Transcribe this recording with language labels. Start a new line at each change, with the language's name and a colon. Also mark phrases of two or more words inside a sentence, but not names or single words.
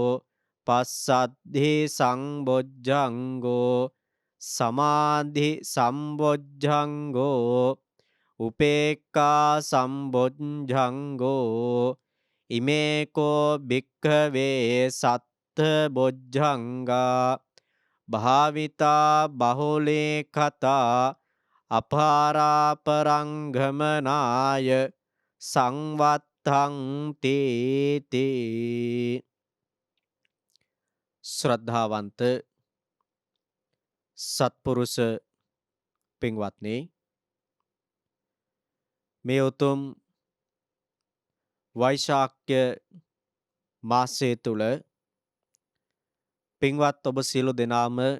Pali: පස්සද්ධි සම්බොජ්ජංගෝ සමාධි සම්බොජ්ජංගෝ උපේක්ඛා සම්බොජ්ජංගෝ ඉමේකෝ භික්ඛවේ සත්ත බොජ්ජංගා භාවිතා බහුලේ කතා අපාරාපරංගමනාය සංවත්තං තේති.
Sinhala: ශ්‍රද්ධාවන්ත සත්පුරුෂ පින්වත්නි, මේ උතුම් වෛශාඛ්‍ය මාසය තුල පින්වත් ඔබ සියලු දෙනාම